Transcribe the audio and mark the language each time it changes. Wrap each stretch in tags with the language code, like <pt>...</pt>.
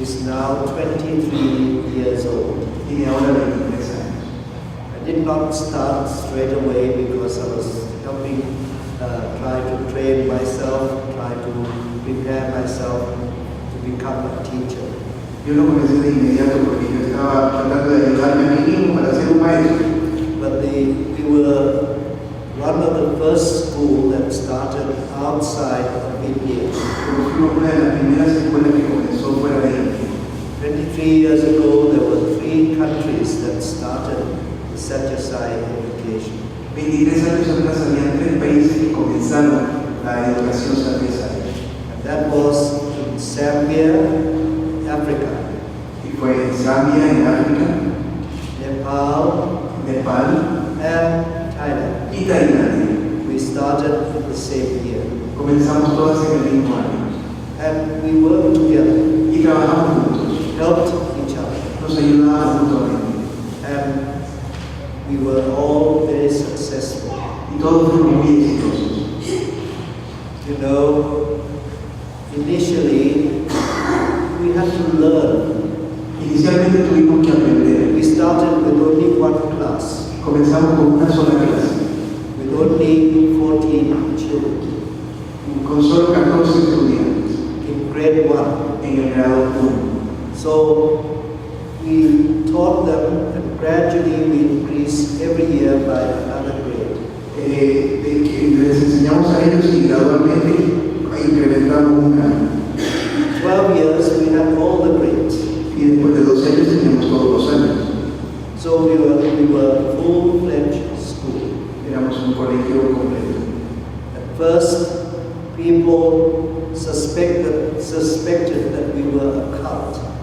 <en>is now 23 years old.</en> <es>tiene ahora 23 años.</es> <en>I did not start straight away because I was helping try to train myself, try to prepare myself to become a teacher.</en> <es>Yo lo comencé de inmediato porque yo estaba tratando de ayudarme a mí mismo para ser un maestro.</es> <en>But we were one of the first school that started outside of India.</en> <es>Pero fuimos una de las primeras escuelas que comenzó fuera de India.</es> <en>23 years ago, there were 3 countries that started the Satya Sai education.</en> <es>23 años atrás había 3 países que comenzaron la educación Satya Sai.</es> <en>And that was in Zambia, Africa,</en> <es>Y fue en Zambia, en África,</es> <en>Nepal,</en> <es>Nepal</es> <en>and Thailand.</en> <es>y Tailandia.</es> <en>We started in the same year.</en> <es>Comenzamos todas en el mismo año.</es> <en>And we worked together,</en> <es>Y trabajamos juntos,</es> <en>helped each other.</en> <es>nos ayudábamos mutuamente.</es> <en>And we were all very successful.</en> <es>Y todos fuimos muy exitosos.</es> <en>You know, initially, we had to learn.</en> <es>Inicialmente tuvimos que aprender.</es> <en>We started with only one class,</en> <es>Comenzamos con una sola clase,</es> <en>with only 14 children</en> <es>con solo 14 estudiantes</es> <en>in grade 1.</en> <es>en el grado 1.</es> <en>So we taught them, and gradually we increased every year by another grade.</en> <es>De que les enseñamos a ellos y gradualmente incrementamos un año.</es> <en>12 years we had all the grades.</en> <es>Y después de 12 años teníamos todos los años.</es> <en>So we were full-fledged school.</en> <es>Éramos un colegio completo.</es> <en>At first, people suspected that we were a cult.</en>